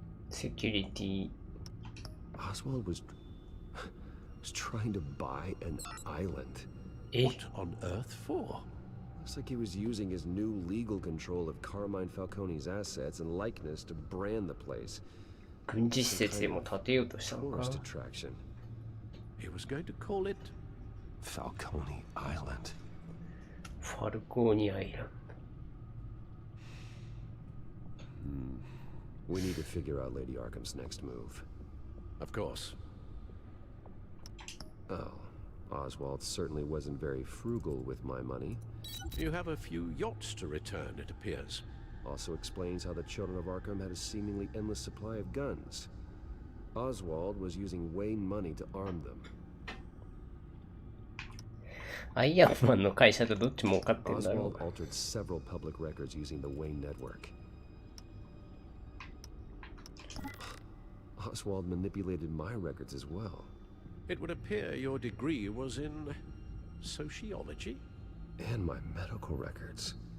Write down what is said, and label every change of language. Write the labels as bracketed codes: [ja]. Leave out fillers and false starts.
[en] Security. Oswald was trying to buy an island. What on earth for? Looks like he was using his new legal control of Carmine Falcone's assets and likeness to brand the place. [ja] 軍事施設でも建てようとしたのか。 [en] Tourist attraction. He was going to call it Falcone Island. [ja] ファルコーニアイランド。 [en] We need to figure out Lady Arkham's next move. Of course. Oh, Oswald certainly wasn't very frugal with my money. You have a few yachts to return, it appears. Also explains how the Children of Arkham had a seemingly endless supply of guns. Oswald was using Wayne money to arm them. [ja] アイアンマンの会社とどっち儲かってんだろ [en] Oswald altered several public records using the Wayne network. Oswald manipulated my records as well. It would appear your degree was in sociology? And my medical records.